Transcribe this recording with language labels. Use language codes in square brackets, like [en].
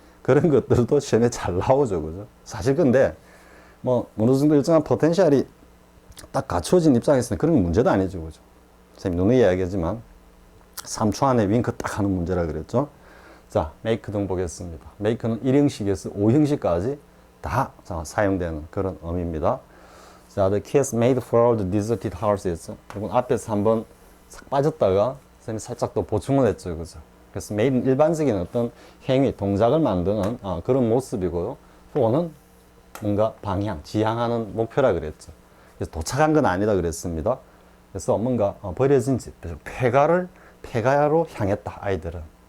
[ko] 그런 것들도 시험에 잘 나오죠, 그죠? 사실 근데 뭐 어느 정도 일정한 포텐셜이 딱 갖춰진 입장에서는 그런 건 문제도 아니죠, 그죠? 선생님 누누이 이야기하지만 3초 안에 윙크 딱 하는 문제라 그랬죠. 자, make 등 보겠습니다. make는 1형식에서 5형식까지 다 사용되는 그런 의미입니다. [en] 자, the kids made for the deserted houses. [ko] 이건 앞에서 한번 싹 빠졌다가 선생님이 살짝 또 보충을 했죠, 그죠? 그래서 made는 일반적인 어떤 행위, 동작을 만드는 그런 모습이고요. for는 뭔가 방향, 지향하는 목표라 그랬죠. 그래서 도착한 건 아니다 그랬습니다. 그래서 뭔가 버려진 집, 폐가로 향했다, 아이들은.